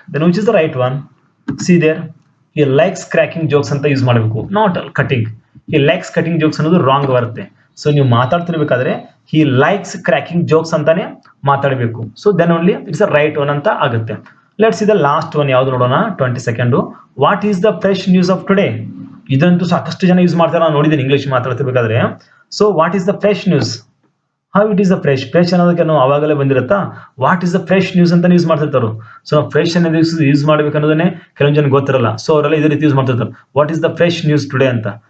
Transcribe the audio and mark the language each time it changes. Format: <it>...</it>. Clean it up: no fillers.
<en>Then which is the right one? See there, he likes cracking jokes</en> <kn>ಅಂತ use ಮಾಡಬೇಕು,</kn> <en>not cutting. He likes cutting jokes</en> <kn>ಅನ್ನೋದು wrong ಬರುತ್ತೆ. So ನೀವು ಮಾತಾಡ್ತಿರ್ಬೇಕಾದ್ರೆ</kn> <en>he likes cracking jokes</en> <kn>ಅಂತಾನೆ ಮಾತಾಡಬೇಕು.</kn> <en>so then only it's a right one</en> <kn>ಅಂತ ಆಗುತ್ತೆ.</kn> <en>Let's see the last one.</en> <kn>ಯಾವ್ದು ನೋಡೋಣ?</kn> <en>22nd. What is the fresh news of today?</en> <kn>ಇದಂತೂ ಸಾಕಷ್ಟು ಜನ ಯೂಸ್ ಮಾಡ್ತಾರೆ, ನಾನು ನೋಡಿದ್ದೀನಿ English ಮಾತಾಡ್ತಿರ್ಬೇಕಾದ್ರೆ.</kn> <en>So what is the fresh news? How it is the fresh</en> <kn>ಅನ್ನೋದಕ್ಕೆ ನಾವು ಅವಾಗಲೇ ಬಂದಿರುತ್ತಾ.</kn> <en>what is the fresh news</en> <kn>ಅಂತ ಯೂಸ್ ಮಾಡ್ತಿರ್ತಾರೆ. ಸೊ ನಾವು ಫ್ರೆಶ್ ಅನ್ನೋದು ಯೂಸ್ ಮಾಡ್ಬೇಕು ಅನ್ನೋದನ್ನೇ ಕೆಲವೊಂದು ಜನ ಗೊತ್ತಿರಲ್ಲ. ಸೊ ಅವರೆಲ್ಲ ಇದೇ ರೀತಿ ಯೂಸ್ ಮಾಡ್ತಿರ್ತಾರೆ,</kn> <en>what is the fresh news today</en> <kn>ಅಂತ.</kn>